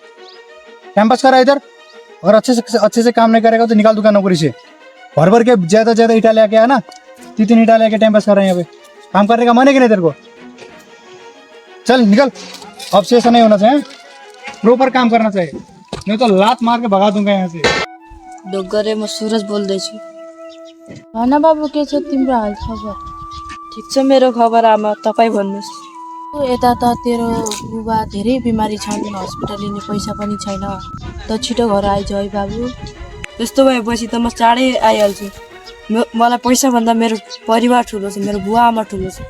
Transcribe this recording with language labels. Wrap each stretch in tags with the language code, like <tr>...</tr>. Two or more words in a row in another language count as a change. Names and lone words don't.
<hi>कैंपस कर रहा है इधर, और अच्छे से काम नहीं करेगा तो निकाल दूंगा नौकरी से। भर भर के ज्यादा ईंटा लेके आया ना, 3 ईंटा लेके टाइम पास कर रहे हैं यहाँ पे। काम करने का मन है कि नहीं तेरे को? चल निकल, अब से ऐसा नहीं होना चाहिए, प्रॉपर काम करना चाहिए, नहीं तो लात मार के भगा दूंगा यहाँ से।</hi> <ne>डोगरे म सूरज बोल्दैछु। भन बाबु, के छ तिम्रो हाल खबर? ठिक छ मेरो खबर आमा, तपाईँ भन्नुहोस्। यता त तेरो बुबा धेरै बिमारी छन्, हस्पिटल लिने पैसा पनि छैन, त छिटो घर आइज है बाबु। त्यस्तो भएपछि त म चाँडै आइहाल्छु। मलाई पैसाभन्दा मेरो परिवार ठुलो छ, मेरो बुवा आमा ठुलो छ।</ne>